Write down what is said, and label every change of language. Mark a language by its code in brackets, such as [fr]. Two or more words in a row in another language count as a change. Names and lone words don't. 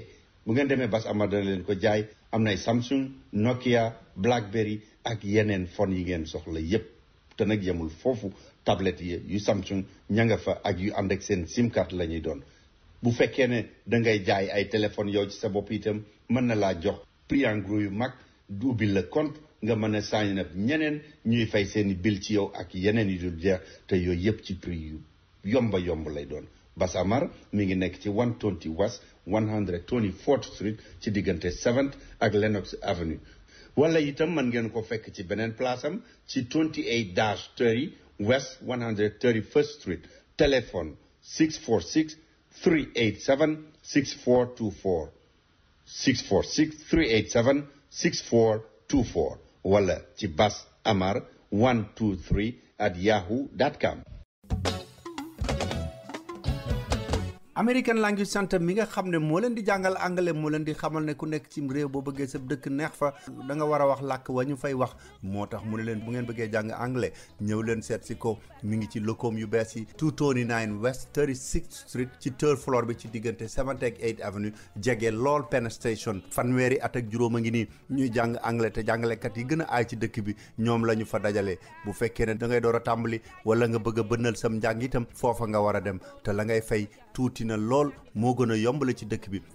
[wo] bu ngeen demee Bass Amar dana leen ko jaay. am na ay Samsung, Nokia, Blackberry ak yeneen phone yi ngeen soxla yépp. te nag yemul foofu tablette yi yu Samsung ña nga fa ak yu ànd ak seen [en] SIM card [wo] la ñuy doon. bu fekkee ne da ngay jaay ay téléphone yow ci sa bopp itam mën na laa jox [fr] prix en gros [wo] yu mag du ubbi la compte nga mën a [en] sign up [wo] ñeneen ñuy fay seeni bill ci yow ak yeneen yu dul jeex te yooyu yépp ci prix yu yomba yomb lay doon. Bass Amar mi ngi nekk ci 120 West 124th Street ci diggante 7th ak Lenox Avenue. wala itam mën ngeen ko fekk ci beneen place am ci 28-30 West 131st Street. téléphone 646-387-6424 646-387-6424 wala ci Bass Amar 123@yahoo.com. American Language Center mi nga xam ne moo leen di jàngal anglais moo leen di xamal ne ku nekk ci réew boo bëggee sa dëkk neex fa da nga war a wax làkk wa ñu fay wax moo tax mu ne leen bu ngeen bëggee jàng anglais ñëw leen seet si ko mi ngi ci locom yu bees yi 229 West 36th Street ci [en] third floor [wo] bi ci diggante 7th ak 8th Avenue jege lool Penn Station. fanweeri at ak juróom a ngi nii ñuy jàng anglais te jàngalekat yi gën a aay ci dëkk bi ñoom la ñu fa dajale. bu fekkee ne da ngay door a tàmbali wala nga bëgg a bënnal sam njàng itam foofa nga war a dem te la ngay fay tuuti na lool moo gën a yombale ci dëkk bi.